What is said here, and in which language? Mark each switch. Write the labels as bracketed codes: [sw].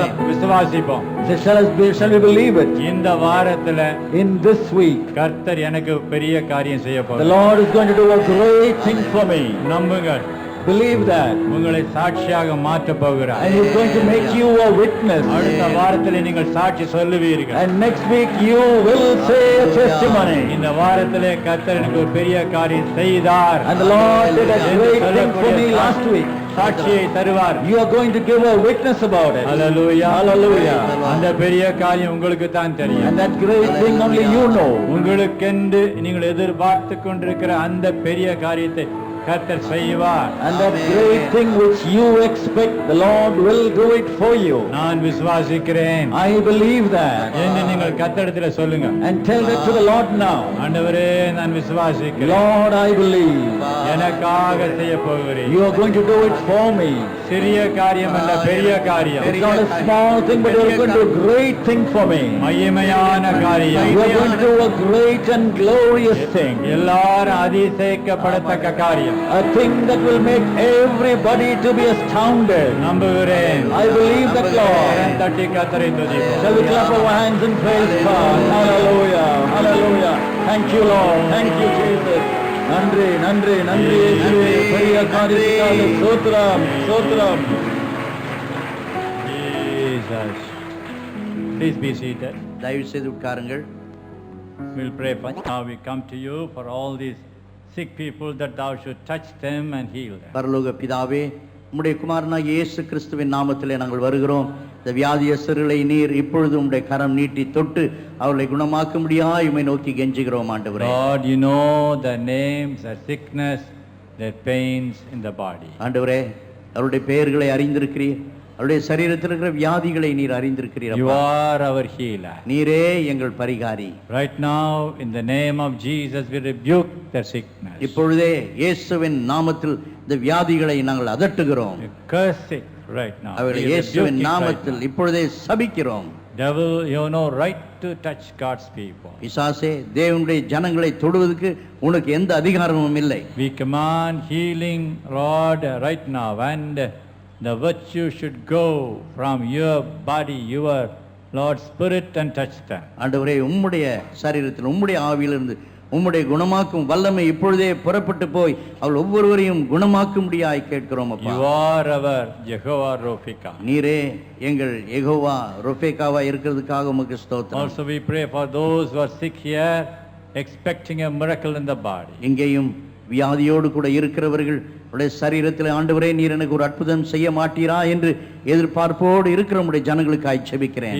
[ta] விசுவாசிப்போம். [en] Shall we believe it? [ta] இந்த வாரத்துல [en] In this week, [ta] கர்த்தர் எனக்கு பெரிய காரியம் செய்ய [en] the [ta] போகிறார். [en] Lord is going to do a great thing for me. [ta] நம்புங்கள். [en] Believe that. [ta] உங்களை சாட்சியாக மாற்ற போகிறார். [en] And He's going to make you a witness. [ta] அடுத்த வாரத்தில் நீங்கள் சாட்சி சொல்லுவீர்கள். [en] And next week you will say a testimony. [ta] இந்த வாரத்திலே கர்த்தர் எனக்கு ஒரு பெரிய காரியம் செய்தார். [en] And the Lord did a great thing for me last week. [ta] சாட்சியை தருவார். [en] You are going to give a witness about it. [ta] Hallelujah. [en] Hallelujah. [ta] அந்த பெரிய காரியம் உங்களுக்கு தான் தெரியும். [en] And that great thing only you know. [ta] உங்களுக்கென்று நீங்கள் எதிர்பார்த்து கொண்டிருக்கிற அந்த பெரிய காரியத்தை கர்த்தர் செய்வார். [en] And that great thing which you expect, the Lord will do it for you. [ta] நான் விசுவாசிக்கிறேன் [en] I believe that. [ta] என்று நீங்கள் கர்த்தரிடத்தில் சொல்லுங்க. [en] And tell that to the Lord now. [ta] ஆண்டவரே நான் விசுவாசிக்கிறேன். [en] Lord, I believe. [ta] எனக்காக செய்ய போகிறீர். [en] You are going to do it for me. [ta] சிறிய காரியம் அல்ல பெரிய காரியம். [en] It's not a small thing, but you are going to do a great thing for me. [ta] மகிமையான காரியம். [en] You are going to do a great and glorious thing. [ta] எல்லாரும் அதிசயிக்கப்படத்தக்க காரியம். [en] A thing that will make everybody to be astounded. [ta] நம்புகிறேன். [en] I believe that, Lord. [ta] தட்டி கர்த்தரை துதிப்போம். [en] Shall we clap our hands and praise God? Hallelujah. Hallelujah. Thank you, Lord. Thank you, Jesus. [ta] நன்றி நன்றி நன்றி இயேசுவே. பெரிய காரியத்துக்காக ஸ்தோத்திரம் ஸ்தோத்திரம். [en] Jesus. Please be seated. [ta] தயவு செய்து உட்காருங்கள். [en] We'll pray for now. We come to you for all these sick people that thou should touch them and heal them. [ta] பரலோக பிதாவே, உம்முடைய குமாரனாகிய இயேசு கிறிஸ்துவின் நாமத்திலே நாங்கள் வருகிறோம். இந்த வியாதியஸ்தர்களை நீர் இப்பொழுது உம்முடைய கரம் நீட்டி தொட்டு அவர்களை குணமாக்கும்படியாய் உம்மை நோக்கி கெஞ்சுகிறோம் ஆண்டவரே. [en] Lord, you know the names, the sickness, the pains in the body. [ta] ஆண்டவரே, அவருடைய பெயர்களை அறிந்திருக்கிறீர். அவருடைய சரீரத்தில் இருக்கிற வியாதிகளை நீர் அறிந்திருக்கிறீர். [en] You are our healer. [ta] நீரே எங்கள் பரிகாரி. [en] Right now, in the name of Jesus, we rebuke the sickness. [ta] இப்பொழுதே இயேசுவின் நாமத்தில் இந்த வியாதிகளை நாங்கள் அதட்டுகிறோம். [en] We curse it right now. [ta] அவர்களை [en] We [ta] இயேசுவின் [en] rebuke it right [ta] நாமத்தில் [en] now. [ta] இப்பொழுதே சபிக்கிறோம். [en] Devil, you have no right to touch God's people. [ta] பிசாசே, தேவனுடைய ஜனங்களை தொடுவதற்கு உனக்கு எந்த அதிகாரமும் இல்லை. [en] We command healing, Lord, right now, and the virtue should go from your body, your Lord Spirit, and touch them. [ta] ஆண்டவரே, உம்முடைய சரீரத்தில் உம்முடைய ஆவியிலிருந்து உம்முடைய குணமாக்கும் வல்லமை இப்பொழுதே புறப்பட்டு போய் அவள் ஒவ்வொருவரையும் குணமாக்கும்படியாய் கேட்கிறோம் அப்பா. [en] You are our Jehovah Rophika. [ta] நீரே எங்கள் யெகோவா ரொபேக்காவா இருக்கிறதுக்காக உமக்கு ஸ்தோத்திரம். [en] Also we pray for those who are sick here, expecting a miracle in the body. [ta] இங்கேயும் வியாதியோடு கூட இருக்கிறவர்கள் உடைய சரீரத்தில் ஆண்டவரே நீர் எனக்கு ஒரு அற்புதம் செய்ய மாட்டீரா என்று எதிர்பார்ப்போடு இருக்கிற உடைய ஜனங்களுக்காய் ஜெபிக்கிறேன்.